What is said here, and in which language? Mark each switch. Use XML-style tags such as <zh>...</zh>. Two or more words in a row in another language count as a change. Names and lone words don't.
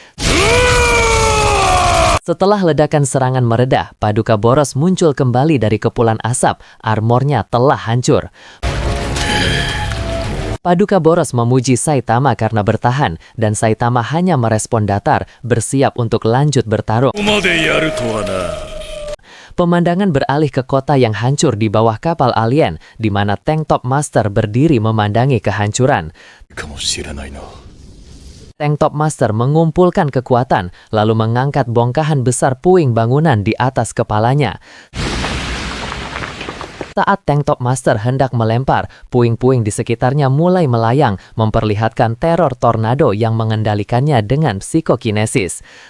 <id>Setelah ledakan serangan meredah, Paduka Boros muncul kembali dari kepulan asap. Armornya telah hancur. Paduka Boros memuji Saitama karena bertahan, dan Saitama hanya merespon datar, bersiap untuk lanjut bertarung.</id> <ja>ここまでやるとはな。</ja> <id>Pemandangan beralih ke kota yang hancur di bawah kapal alien, di mana Tank Top Master berdiri memandangi kehancuran.</id> <ja>かもしれないな。</ja> <id>Tank Top Master mengumpulkan kekuatan, lalu mengangkat bongkahan besar puing bangunan di atas kepalanya. Saat Tank Top Master hendak melempar, puing-puing di sekitarnya mulai melayang, memperlihatkan teror tornado yang mengendalikannya dengan psikokinesis.</id>